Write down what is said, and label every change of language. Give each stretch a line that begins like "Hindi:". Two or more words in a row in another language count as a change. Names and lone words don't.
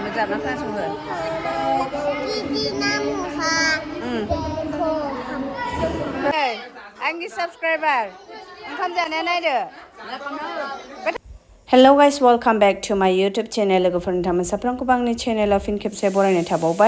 Bodo: रोजाबना खोनासंहो आंनि साबसक्राइबार ओंखाम जानाया नायदो
English: Hello guys, welcome back to my YouTube channel.
Bodo: लोगोफोरनि थाखाय साफ्रोमखौबो आंनि चेनेलाव फिन खेबसे बरायनाय थाबावबाय।